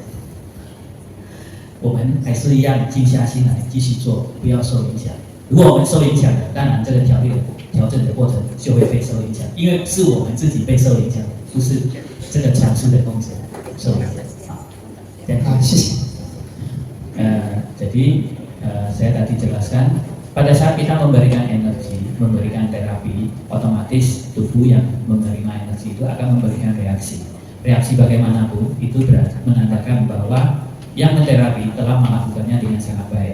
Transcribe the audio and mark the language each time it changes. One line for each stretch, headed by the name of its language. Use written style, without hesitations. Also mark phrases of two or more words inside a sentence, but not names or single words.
Chinese: 我们还是一样静下心来继续做，不要受影响。如果我们受影响了，当然这个调整的过程就会被受影响，因为是我们自己被受影响，不是这个强势的工作受影响。好，谢谢。
Indonesian: Jadi saya tadi jelaskan pada saat kita memberikan energi, memberikan terapi, otomatis tubuh yang menerima energi itu akan memberikan reaksi. Reaksi bagaimanapun itu menandakan bahwa yang menterapi telah melakukannya dengan sangat baik.